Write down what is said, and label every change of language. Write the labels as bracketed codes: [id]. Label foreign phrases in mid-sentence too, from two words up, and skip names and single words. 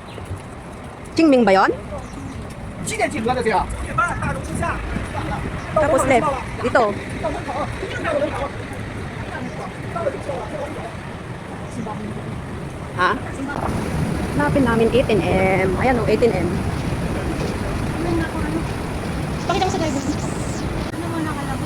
[tl] Qingming ba yun? [zh] 几点集合的这个？ [tl] Tapos left. Dito. Ha? Hanapin namin 18M. Ayan o, 18M. Pakita mo sa driver. Ano mo nakalagay?